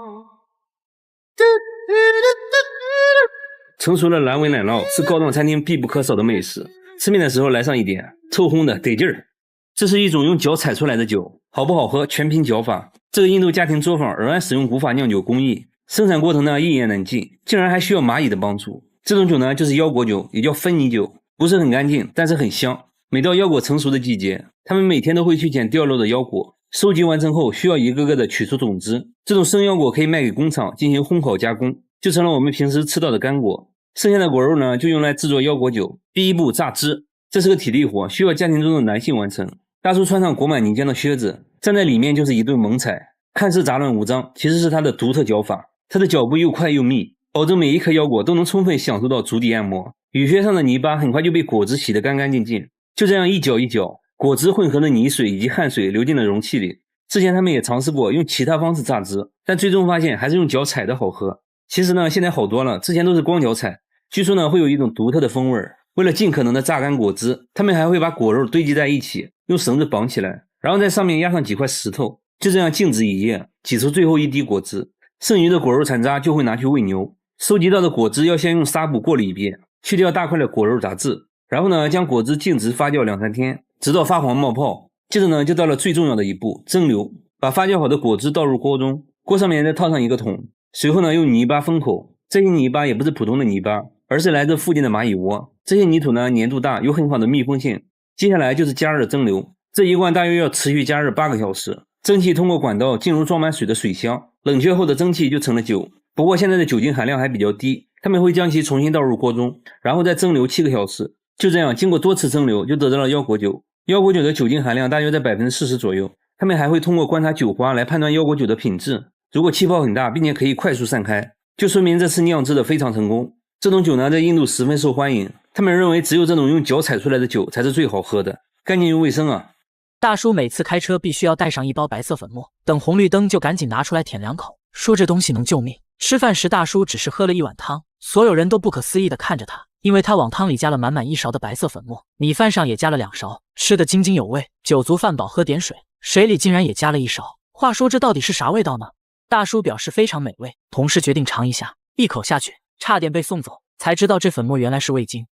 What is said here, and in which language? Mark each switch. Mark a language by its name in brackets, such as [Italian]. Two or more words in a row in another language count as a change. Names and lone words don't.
[Chinese] 成熟的藍紋奶酪是高檔餐廳必不可少的美食，吃面的時候來上一點，臭烘的得勁兒。這是一種用腳踩出來的酒，好不好喝全憑腳法。這個印度家庭作坊仍然使用古法釀酒工藝，生產過程呢一言難盡，竟然還需要螞蟻的幫助。這種酒呢就是腰果酒，也叫芬尼酒，不是很乾淨，但是很香。每到腰果成熟的季節，他們每天都會去撿掉落的腰果，收集完成後需要一個個的取出種子。這種生腰果可以賣給工廠進行烘烤加工，就成了我們平時吃到的乾果。剩下的果肉呢就用來制作腰果酒。第一步榨汁，這是個體力活，需要家庭中的男性完成。大叔穿上裹满泥漿的靴子，站在裡面就是一頓猛踩，看似雜亂無章，其實是他的獨特腳法。他的腳步又快又密，保證每一顆腰果都能充分享受到足底按摩。雨靴上的泥巴很快就被果汁洗得干干淨淨，就這樣一攪一攪，果汁混合的泥水以及汗水流進了容器裡。之前他們也嘗試過用其他方式榨汁，但最終發現還是用腳踩的好喝。其實呢現在好多了，之前都是光腳踩，據說呢會有一種獨特的風味。為了盡可能的榨乾果汁，他們還會把果肉堆積在一起，用繩子綁起來，然後在上面壓上幾塊石頭，就這樣靜止一夜，擠出最後一滴果汁。剩餘的果肉殘渣就會拿去餵牛。收集到的果汁要先用紗布過了一遍，去掉大塊的果肉雜質，然後呢將果汁靜置發酵2-3天，直到發黃冒泡。接着呢就到了最重要的一步，蒸餾。把发酵好的果汁倒入鍋中，鍋上面再套上一個桶，隨後呢用泥巴封口。這些泥巴也不是普通的泥巴，而是來自附近的螞蟻窩。這些泥土呢粘度大，有很好的密封性。接下來就是加熱蒸餾，這一罐大約要持續加熱8個小時。蒸汽通過管道進入裝滿水的水箱，冷卻後的蒸汽就成了酒。不過現在的酒精含量還比較低，他們會將其重新倒入鍋中，然後再蒸餾7個小時。就這樣經過多次蒸餾，就得到了腰果酒。腰果酒的酒精含量大約在 40% 左右。他們還會通過觀察酒花來判斷腰果酒的品質。如果氣泡很大，並且可以快速散開，就說明這次釀制的非常成功。這種酒呢在印度十分受歡迎，他們認為只有這種用腳踩出來的酒才是最好喝的，乾淨又衛生啊。大叔每次開車必須要帶上一包白色粉末，等紅綠燈就趕緊拿出來舔2口，說這東西能救命。吃飯時大叔只是喝了1碗湯，所有人都不可思議地看着他，因為他往湯裡加了滿滿1勺的白色粉末，米飯上也加了2勺，吃得津津有味。酒足飯飽喝點水，水裡竟然也加了1勺。話說這到底是啥味道呢？大叔表示非常美味，同事決定嘗一下，一口下去差點被送走，才知道這粉末原來是味精。